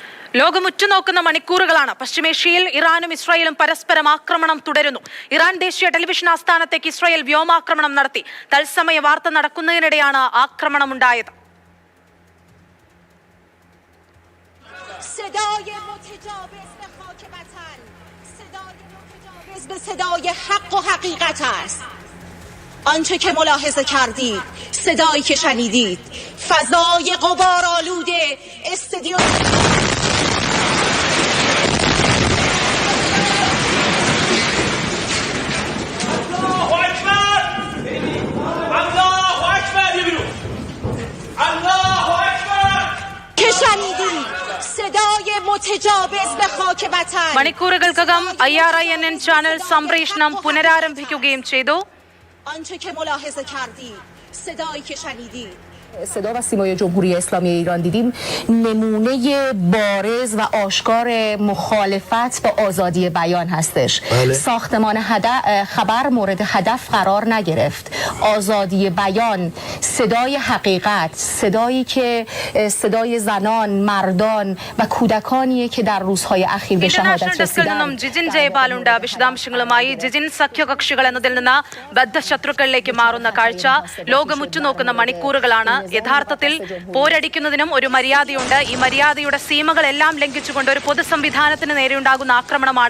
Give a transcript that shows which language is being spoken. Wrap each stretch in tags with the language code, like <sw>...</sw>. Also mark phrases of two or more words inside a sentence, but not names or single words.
<ml>ലോകം ഉറ്റുനോക്കുന്ന മണിക്കൂറുകളാണ്. പശ്ചിമേഷ്യയിൽ ഇറാനും ഇസ്രായേലും പരസ്പരം ആക്രമണം തുടരുന്നു. ഇറാൻ ദേശീയ ടെലിവിഷൻ ആസ്ഥാനത്തേക്ക് ഇസ്രായേൽ വ്യോമാക്രമണം നടത്തി. തത്സമയ വാർത്ത നടക്കുന്നതിനിടെയാണ് ആക്രമണമുണ്ടായത്.</ml> <fa>آنچه که ملاحظه کردید، صدایی که شنیدید، فضای غبارآلود استادیوم که شنیدید، صدای متجاوز به خاک وطن.</fa> <ml>മണിക്കൂറുകൾക്കകം IRINN ചാനൽ സംപ്രേഷണം പുനരാരംഭിക്കുകയും ചെയ്തു.</ml> <fa>آنچه که ملاحظه کردید، صدایی که شنیدید. صدا و سیمای جمهوری اسلامی ایران دیدیم نمونه بارز و آشکار مخالفت با آزادی بیان هستش. ساختمان خبر مورد هدف قرار نگرفت. آزادی بیان، صدای حقیقت، صدایی که صدای زنان، مردان و کودکانیه که در روزهای اخیر به شهادت رسیدند.</fa> <ml>ജിജിൻ ജയപാലുണ്ട് വിശദാംശങ്ങളുമായി. ജിജിൻ, സഖ്യകക്ഷികൾ എന്നതിൽ നിന്ന് ബദ്ധശത്രുക്കളിലേക്ക് മാറുന്ന കാഴ്ച ലോകം ഉറ്റുനോക്കുന്ന മണിക്കൂറുകളാണ്. യഥാർത്ഥത്തിൽ പോരടിക്കുന്നതിനും ഒരു മര്യാദയുണ്ട്. ഈ മര്യാദയുടെ സീമകളെല്ലാം ലംഘിച്ചുകൊണ്ട് ഒരു പൊതു സംവിധാനത്തിന് നേരെയുണ്ടാകുന്ന ആക്രമണമാണ്.</ml>